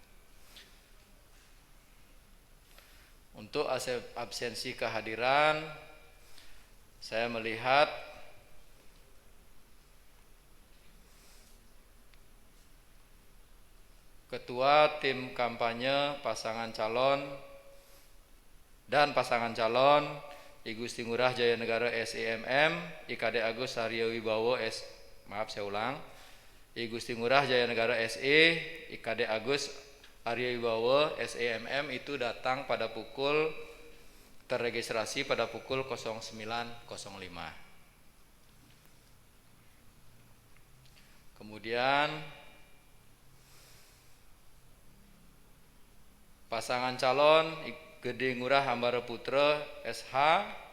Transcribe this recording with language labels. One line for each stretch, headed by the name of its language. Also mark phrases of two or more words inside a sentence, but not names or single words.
Indonesian: Untuk absensi kehadiran, saya melihat Ketua Tim Kampanye Pasangan Calon dan Pasangan Calon I Gusti Ngurah Jaya Negara SEMM, IKD Agus Aryo Wibowo I Gusti Ngurah Jaya Negara SE, IKD Agus Aryo Wibowo SEMM itu datang pada pukul, terregistrasi pada pukul 09.05. Kemudian pasangan calon Gede Ngurah Hambara Putra SH